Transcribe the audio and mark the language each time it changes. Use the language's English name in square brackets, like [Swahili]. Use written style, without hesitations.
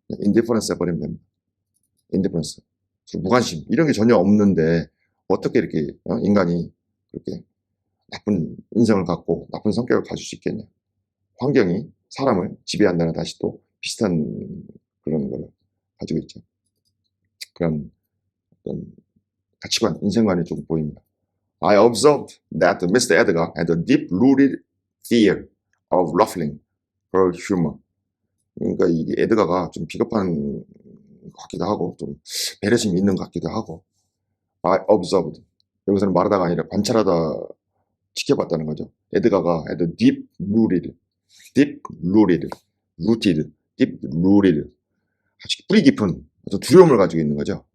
[Korean] 그냥 indifference 해버리면 됩니다. indifference 무관심 이런 게 전혀 없는데 어떻게 이렇게 인간이 그렇게 나쁜 인성을 갖고 나쁜 성격을 가질 수 있겠냐. 환경이 사람을 지배한다는 다시 또 비슷한 그런 걸 가지고 있죠. 그런 어떤 가치관, 인생관이 좀 보입니다. [English] I observed that Mr. Edgar had a deep-rooted fear of ruffling her humor. [Korean] 그러니까 이게 에드가가 좀 비겁한 것 같기도 하고 좀 배려심이 있는 것 같기도 하고 [English] I observed [Korean] 여기서는 말하다가 아니라 관찰하다 지켜봤다는 거죠. 에드가가 [English] had a deep-rooted [Korean] 아주 뿌리 깊은 어떤 두려움을 가지고 있는 거죠.